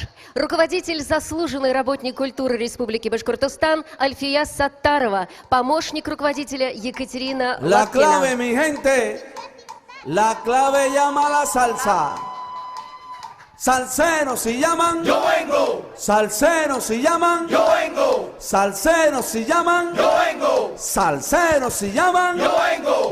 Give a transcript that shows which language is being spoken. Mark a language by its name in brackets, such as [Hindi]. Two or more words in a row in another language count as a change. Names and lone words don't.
[Russian] Руководитель, заслуженный работник культуры Республики Башкортостан Альфия Саттарова. Помощник руководителя Екатерина [Spanish] La [Russian] Лапкина. [Spanish] clave, mi gente, la clave llama la salsa. Salseros si llaman, yo vengo. Salseros si llaman, yo vengo. Salseros si llaman, yo vengo. Salseros si llaman, yo vengo.